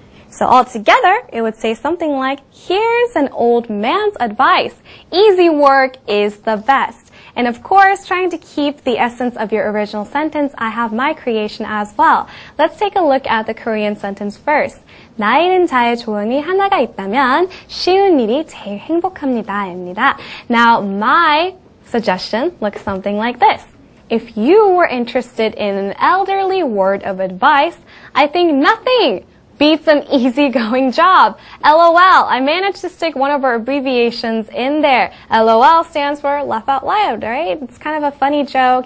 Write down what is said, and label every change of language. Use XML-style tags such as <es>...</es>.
<en>So altogether, it would say something like, here's an old man's advice. Easy work is the best. And of course, trying to keep the essence of your original sentence, I have my creation as well. Let's take a look at the Korean sentence first.</en> <ko>나 잃은 자의 조언이 하나가 있다면 쉬운 일이 제일 행복합니다입니다.</ko> <en>Now, my suggestion looks something like this. If you were interested in an elderly word of advice, I think nothing beats an easygoing job. LOL. I managed to stick one of our abbreviations in there. LOL stands for laugh out loud, right? It's kind of a funny joke.</en>